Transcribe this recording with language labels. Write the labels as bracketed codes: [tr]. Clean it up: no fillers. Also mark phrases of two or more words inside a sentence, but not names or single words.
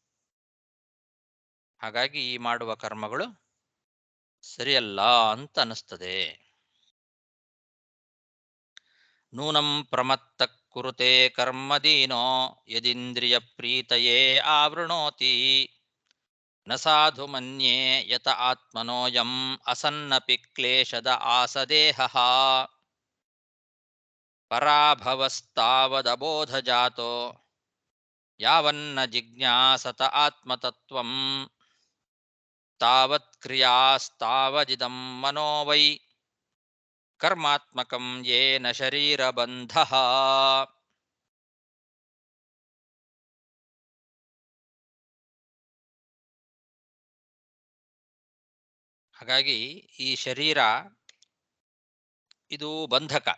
[kn] ಹಾಗಾಗಿ ಈ ಮಾಡುವ ಕರ್ಮಗಳು ಸರಿಯಲ್ಲ ಅಂತ ಅನಿಸ್ತದೆ. [sa] ನೂನಂ ಪ್ರಮತ್ತ ಕುರುತೆ ಕರ್ಮದೀನೋ ಯದಿಂದ್ರಿಯ ಪ್ರೀತಯೇ ಆವೃಣೋತಿ ನ ಸಾಧು ಮನ್ಯೇ ಯತ ಆತ್ಮನೋಯಂ ಅಸನ್ನಪಿ ಕ್ಲೇಶದ ಆಸದೇಹ ಪರಾಭವಸ್ತಾವದಬೋಧ ಜಾತೋ ಯಾವನ್ನ ಜಿಜ್ಞಾಸತ ಆತ್ಮತತ್ವಂ ತಾವತ್ ಕ್ರಿಯಾಸ್ತಾವದಿದಂ ಮನೋ ವೈ ಕರ್ಮಾತ್ಮಕಂ ಯೇನ ಶರೀರಬಂಧಃ. [kn] ಹಾಗಾಗಿ ಈ ಶರೀರ ಇದು ಬಂಧಕ.